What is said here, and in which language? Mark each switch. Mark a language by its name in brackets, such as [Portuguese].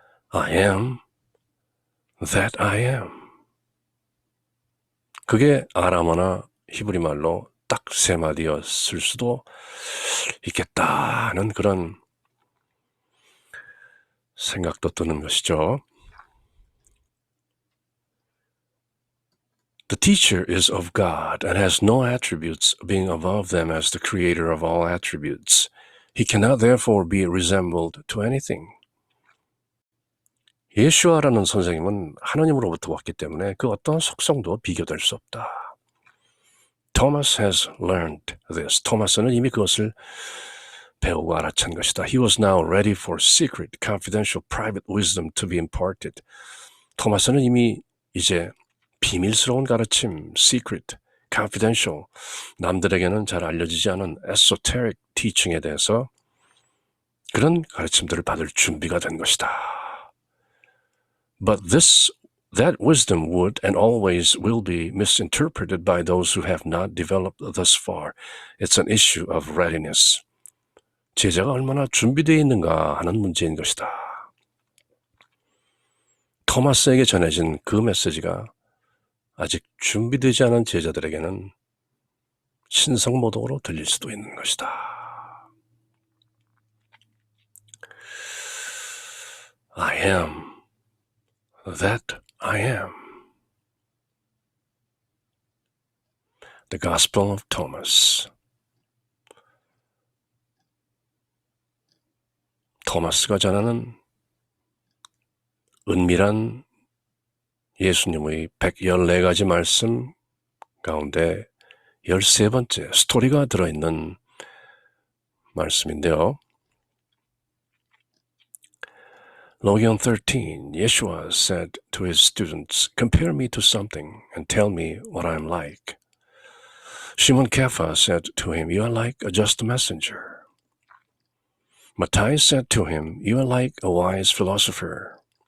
[English] I am that I am. [Korean] 그게 아람어나 히브리 말로 딱 3마디였을 수도 있겠다는 그런 생각도 드는 것이죠. [English] The teacher is of God and has no attributes being above them as the creator of all attributes. He cannot therefore be resembled to anything. [Korean] 예수아라는 선생님은 하나님으로부터 왔기 때문에 그 어떤 속성도 비교될 수 없다. [English] Thomas has learned this. [Korean] 토마스는 이미 그것을 배우고 알아챈 것이다. [English] He was now ready for secret, confidential, private wisdom to be imparted. [Korean] 토마스는 이미 이제 비밀스러운 가르침, [English] secret, confidential, [Korean] 남들에게는 잘 알려지지 않은 esoteric teaching에 대해서 그런 가르침들을 받을 준비가 된 것이다. [English] But this That wisdom would and always will be misinterpreted by those who have not developed thus far. It's an issue of readiness. [Korean] 제자가 얼마나 준비되어 있는가 하는 문제인 것이다. 토마스에게 전해진 그 메시지가 아직 준비되지 않은 제자들에게는 신성모독으로 들릴 수도 있는 것이다. [English] I am that I am. The Gospel of Thomas. [Korean] 토마스가 전하는 은밀한 예수님의 114가지 말씀 가운데 13번째 스토리가 들어있는 말씀인데요. [English] Logion 13, Yeshua said to his students, compare me to something and tell me what I am like. Shimon Kepha said to him, you are like a just messenger. Matthias said to him, you are like a wise philosopher.